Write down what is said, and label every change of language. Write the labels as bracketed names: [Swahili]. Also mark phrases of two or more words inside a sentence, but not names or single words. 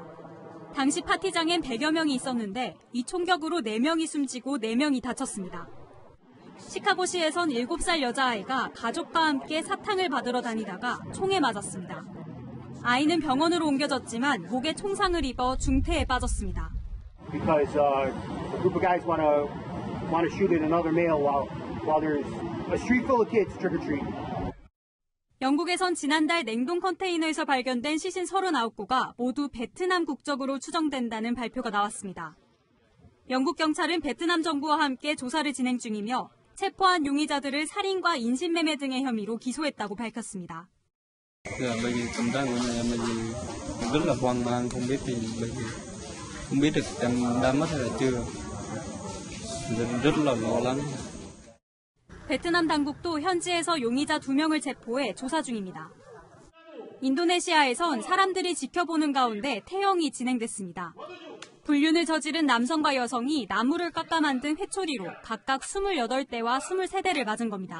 [Korean] 당시 파티장엔 100여 명이 있었는데 이 총격으로 4명이 숨지고 4명이 다쳤습니다. 시카고시에선 7살 여자아이가 가족과 함께 사탕을 받으러 다니다가 총에 맞았습니다. 아이는 병원으로 옮겨졌지만 목에 총상을 입어 중태에 빠졌습니다. [English] Because a group of guys want to shoot at another male while there's a street full of kids trick or treating. [Korean] 영국에선 지난달 냉동 컨테이너에서 발견된 시신 39구가 모두 베트남 국적으로 추정된다는 발표가 나왔습니다. 영국 경찰은 베트남 정부와 함께 조사를 진행 중이며 체포한 용의자들을 살인과 인신매매 등의 혐의로 기소했다고 밝혔습니다. [Vietnamese] Bởi vì cảm giác của nhà mình rất là hoang mang, không biết bởi vì không biết được em đã mất hay là chưa. rất là lo lắng. [Korean] 베트남 당국도 현지에서 용의자 2명을 체포해 조사 중입니다. 인도네시아에선 사람들이 지켜보는 가운데 태형이 진행됐습니다. 불륜을 저지른 남성과 여성이 나무를 깎아 만든 회초리로 각각 28대와 23대를 맞은 겁니다.